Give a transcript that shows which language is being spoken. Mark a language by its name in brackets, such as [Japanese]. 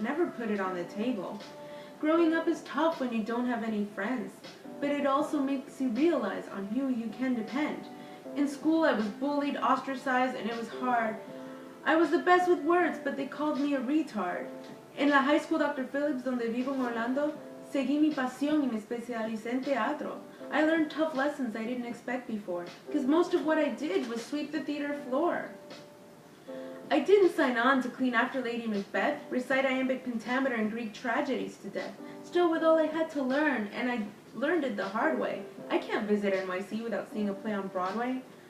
[English] Never put it on the table. Growing up is tough when you don't have any friends, but it also makes you realize on who you can depend. In school, I was bullied, ostracized, and it was hard. I was the best with words, but they called me a retard. [Spanish] En la [English] high school [Spanish] Dr. Phillips, donde vivo en Orlando, seguí mi pasión y me especialicé en teatro. [English] I learned tough lessons I didn't expect before, because most of what I did was sweep the theater floor. I didn't sign on to clean after Lady Macbeth, recite iambic pentameter and Greek tragedies to death. Still, with all I had to learn, and I learned it the hard way, I can't visit NYC without seeing a play on Broadway.